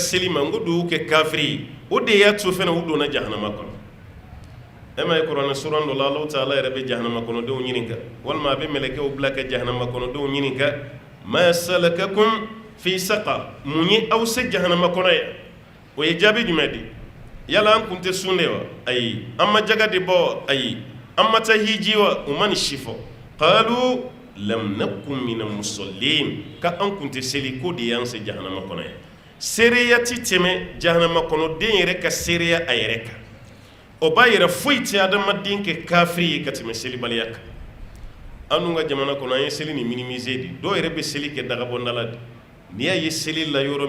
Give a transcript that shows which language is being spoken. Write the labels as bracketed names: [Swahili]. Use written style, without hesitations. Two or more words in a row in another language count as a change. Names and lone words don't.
[Bambara] seli ma n ko dɔw kɛ kafiri ye o de y'a to fana u donna jahanama kɔnɔ ma ye kuranɛ suran dɔ la Alahu Taala yɛrɛ bɛ jahanama kɔnɔdenw ɲininka walima a bɛ mɛlɛkɛw bila ka jahanama kɔnɔdenw ɲininka [Arabic] ما سلككم في سقر [Bambara] mun ye aw se jahanama kɔnɔ yan o ye jaabi jumɛn di yala an kun tɛ sun de wa ayi an ma jaga de bɔ ayi an ma taa hiji wa u ma nin si fɔ [Arabic] قالوا لم نك من المصلين [Bambara] ka an kun tɛ seli ko de y'an se jahanama kɔnɔ yan seereya ti tɛmɛ jahanama kɔnɔden yɛrɛ ka seereya a yɛrɛ kan o b'a yɛrɛ foyi tɛ adamaden kɛ kafiri ye ka tɛmɛ selibaliya kan an dun ka jamana kɔnɔ an ye seli ni minimiser de dɔw yɛrɛ bɛ seli kɛ dagabɔndala de n'i y'a ye seli la yɔrɔ